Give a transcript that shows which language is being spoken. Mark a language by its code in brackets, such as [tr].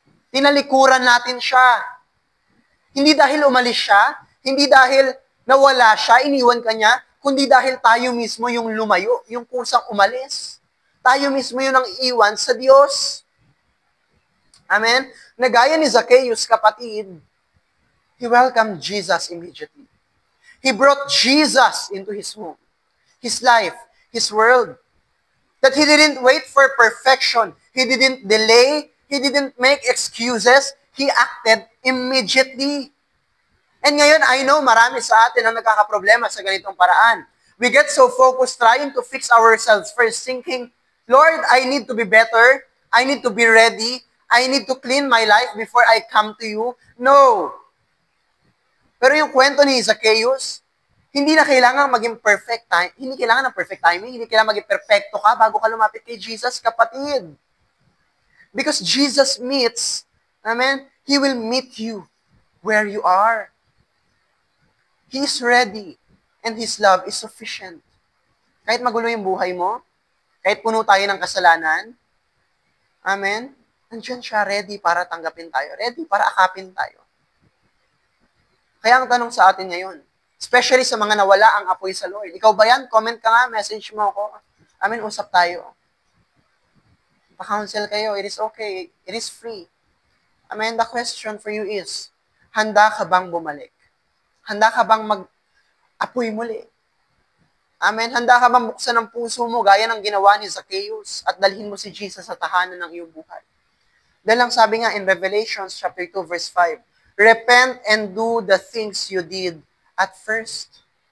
[tl] Tinalikuran natin siya. Hindi dahil umalis siya, hindi dahil nawala siya, iniwan ka niya, kundi dahil tayo mismo yung lumayo, yung kusang umalis. Tayo mismo yung nang iwan sa Diyos. Amen? Nagaya ni Zacchaeus, kapatid, [en] he welcomed Jesus immediately. He brought Jesus into his home, his life, his world. That he didn't wait for perfection. He didn't delay. He didn't make excuses. He acted immediately. [tl] And ngayon, [en] I know [tl] marami sa atin ang nagkakaproblema sa ganitong paraan. [en] We get so focused trying to fix ourselves first, thinking, Lord, I need to be better. I need to be ready. I need to clean my life before I come to you. [tl] No. Pero yung kwento ni Zacchaeus, hindi na kailangan maging perfect time. Hindi kailangan ng perfect timing. Hindi kailangan maging perfecto ka bago ka lumapit kay Jesus, kapatid. [en] Because Jesus meets, amen, He will meet you where you are. He is ready. And His love is sufficient. [tl] Kahit magulo yung buhay mo, kahit puno tayo ng kasalanan, amen, nandiyan siya ready para tanggapin tayo. Ready para akapin tayo. Kaya ang tanong sa atin ngayon, especially sa mga nawala ang apoy sa Lord. Ikaw ba yan? Comment ka nga, message mo ako. Amen, usap tayo. Pa-counsel kayo. [en] It is okay. It is free. Amen, the question for you is, [tl] handa ka bang bumalik? Handa ka bang mag-apoy muli? Amen? Handa ka bang buksan ang puso mo gaya ng ginawa ni Zacchaeus at dalhin mo si Jesus sa tahanan ng iyong buhay? Dahil lang sabi nga [en] in Revelation chapter 2 verse 5, repent and do the things you did at first.